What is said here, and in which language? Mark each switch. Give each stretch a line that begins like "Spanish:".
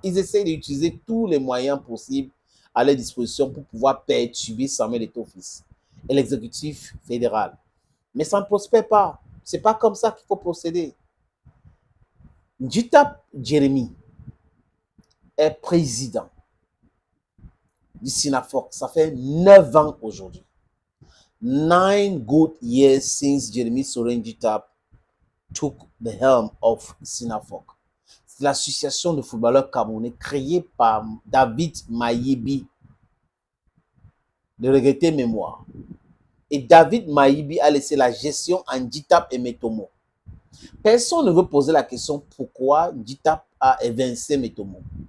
French: Ils essayent d'utiliser tous les moyens possibles à leur disposition pour pouvoir perturber Samuel Eto'o-Fils et l'exécutif fédéral. Mais ça ne prospère pas. C'est pas comme ça qu'il faut procéder. Njitap Jeremy est président du Sinafoc. Ça fait 9 ans aujourd'hui.
English: 9 good years since Jeremy Soren Njitap took the helm of Sinafoc.
French: C'est l'association de footballeurs camerounais créée par David Mayibi, de regretter mémoire. Et David Mayibi a laissé la gestion à Njitap et Metomo. Personne ne veut poser la question pourquoi Njitap a évincé Metomo.